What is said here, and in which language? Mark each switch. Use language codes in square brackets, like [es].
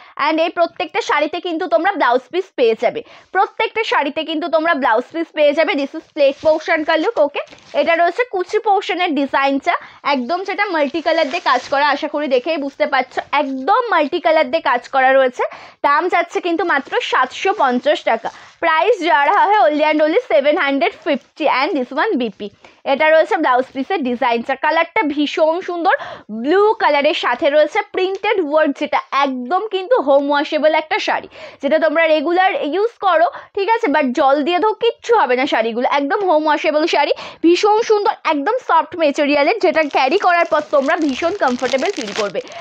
[bn] And এই প্রত্যেকটা শাড়িতে কিন্তু তোমরা ব্লাউজ পিস পেয়ে যাবে, প্রত্যেকটা শাড়িতে কিন্তু তোমরা ব্লাউজ পিস পেয়ে যাবে। [hi] দিস ইজ প্লেট পোর্শন কা লুক, [bn] ওকে। এটা রয়েছে কুচি পোর্শনের ডিজাইনটা, একদম যেটা মাল্টি কালার দিয়ে কাজ করা, আশা করি দেখেই বুঝতে পারছো, একদম মাল্টি কালার দিয়ে কাজ করা রয়েছে। দাম যাচ্ছে কিন্তু মাত্র 750 টাকা। [hi] প্রাইস যা রাহা है only and only 750। [bn] And this one BP, এটা রয়েছে ব্লাউজ পিসের ডিজাইনটা, কালারটা ভীষণ সুন্দর, ব্লু কালারের সাথে রয়েছে প্রিন্টেড ওয়ার্ক, যেটা একদম কিন্তু হোম ওয়াশেবল একটা শাড়ি, যেটা তোমরা রেগুলার ইউজ করো, ঠিক আছে, বাট জল দিয়ে ধো কিচ্ছু হবে না শাড়িগুলো, একদম হোম ওয়াশেবল শাড়ি, ভীষণ সুন্দর, একদম সফট মেটেরিয়ালের, যেটা ক্যারি করার পর তোমরা ভীষণ কমফোর্টেবল ফিল করবে।